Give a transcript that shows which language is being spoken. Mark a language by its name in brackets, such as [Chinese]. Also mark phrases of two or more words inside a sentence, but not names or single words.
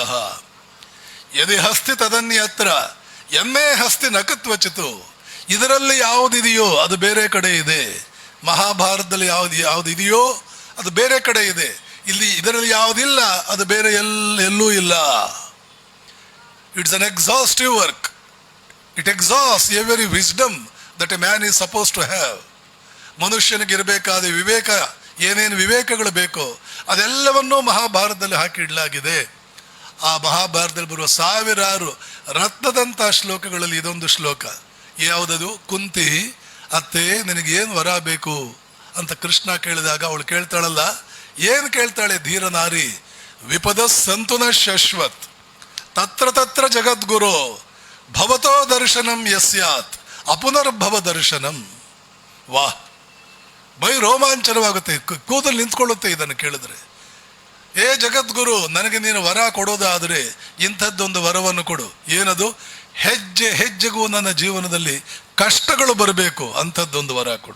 [Sanskrit] ಯದಿ ಹಸ್ತಿ ತದನ್ಯತ್ರ ಎಮ್ಮೆ ಹಸ್ತಿ ನಕತ್ವಚಿತು. [Kannada] ಇದರಲ್ಲಿ ಯಾವುದಿದೆಯೋ ಅದು ಬೇರೆ ಕಡೆ ಇದೆ. ಮಹಾಭಾರತದಲ್ಲಿ ಯಾವ್ದು ಇದೆಯೋ ಅದು ಬೇರೆ ಕಡೆ ಇದೆ. ಇಲ್ಲಿ ಇದರಲ್ಲಿ ಯಾವುದಿಲ್ಲ ಅದು ಬೇರೆ ಎಲ್ಲೂ ಇಲ್ಲ. [English] It's an exhaustive work. It exhaust every wisdom that a man is suppose to have. [Kannada] ಮನುಷ್ಯನಿಗೆ ಇರಬೇಕಾದ ವಿವೇಕ, ಏನೇನು ವಿವೇಕಗಳು ಬೇಕೋ ಅದೆಲ್ಲವನ್ನೂ ಮಹಾಭಾರತದಲ್ಲಿ ಹಾಕಿಡಲಾಗಿದೆ. ಆ ಮಹಾಭಾರತದಲ್ಲಿ ಬರುವ ಸಾವಿರಾರು ರತ್ನದಂಥ ಶ್ಲೋಕಗಳಲ್ಲಿ ಇದೊಂದು ಶ್ಲೋಕ. ಯಾವುದದು? ಕುಂತಿ, ಅತ್ತೆ ನಿನಗೇನು ವರ ಬೇಕು ಅಂತ ಕೃಷ್ಣ ಕೇಳಿದಾಗ ಅವಳು ಕೇಳ್ತಾಳಲ್ಲ, ಏನು ಕೇಳ್ತಾಳೆ? [Sanskrit] ಧೀರ ನಾರಿ, ವಿಪದ ಸಂತುನ ಶಶ್ವತ್ ತತ್ರ ತತ್ರ ಜಗದ್ಗುರು ಭವತೋ ದರ್ಶನಂ ಯಸ್ಯಾತ್ ಅಪುನರ್ಭವ ದರ್ಶನಂ. [Kannada] ವಾಹ್, ಮೈ ರೋಮಾಂಚನವಾಗುತ್ತೆ, ಕೂದಲು ನಿಂತ್ಕೊಳ್ಳುತ್ತೆ ಇದನ್ನು ಕೇಳಿದ್ರೆ. ಏ ಜಗದ್ಗುರು, ನನಗೆ ನೀನು ವರ ಕೊಡೋದಾದರೆ ಇಂಥದ್ದೊಂದು ವರವನ್ನು ಕೊಡು. ಏನದು? ಹೆಜ್ಜೆ ಹೆಜ್ಜೆಗೂ ನನ್ನ ಜೀವನದಲ್ಲಿ ಕಷ್ಟಗಳು ಬರಬೇಕು, ಅಂಥದ್ದೊಂದು ವರ ಕೊಡು.